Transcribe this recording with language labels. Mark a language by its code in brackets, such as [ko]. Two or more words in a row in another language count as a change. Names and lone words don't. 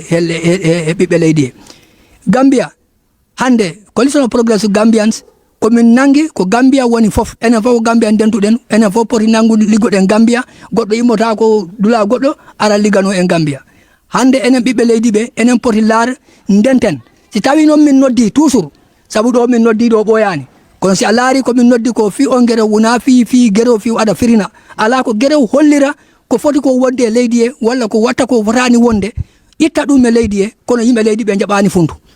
[ff] e ɓiɓɓe leydi he Gambia hande [en] coalition of progressive Gambians [ff] komin nangi ko Gambia woni fof enen fof ko Gambia dentuɗen enen fof poti nangude liggoɗen Gambia goɗɗo immota ko dula goɗɗo ara liggano en Gambia hande enen ɓiɓɓe leydi ɓe enen poti laar ndenten si tawi noon min noddi toujours sabu ɗo min noddi ɗo ɓoyani kono si a laari komin noddi ko fi on guerew wona fi guerew fi aɗa firina ala ko guerew hollira ko foti ko wonde e leydi he walla ko watta ko fotani wonde itta ɗum e leydi he kono yimɓe leydi ɓe jaɓani funtu